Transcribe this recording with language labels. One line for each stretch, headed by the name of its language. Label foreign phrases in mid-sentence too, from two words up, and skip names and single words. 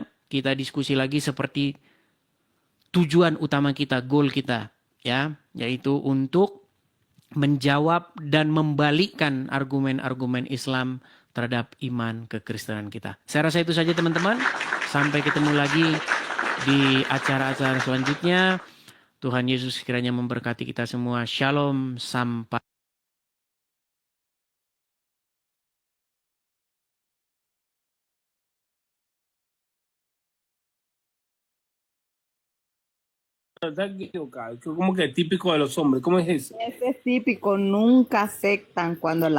Indonesian: Kita diskusi lagi seperti tujuan utama kita, goal kita, ya, yaitu untuk menjawab dan membalikkan argumen-argumen Islam terhadap iman kekristenan kita. Saya rasa itu saja teman-teman. Sampai ketemu lagi di acara-acara selanjutnya. Tuhan Yesus kiranya memberkati kita semua. Shalom, sampai.
Spanish: Como que típico de los hombres, ¿cómo es eso? Ese es típico, nunca aceptan cuando la